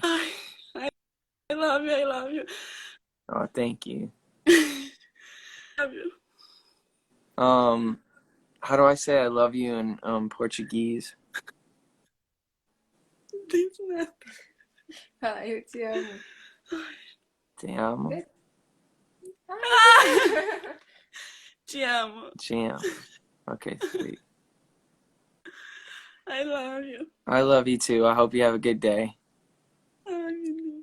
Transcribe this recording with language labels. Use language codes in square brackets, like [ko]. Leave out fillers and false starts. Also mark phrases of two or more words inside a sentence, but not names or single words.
[en] Ai, I love you. I love you. Oh, thank you. Love you. How do I say I love you in Portuguese? [pt] Diz nada. Fala, eu te amo. Te amo. Te amo. Te amo. [en] Okay, sweet. I love you. I love you too. I hope you have a good day. [pt] Ai, meu Deus.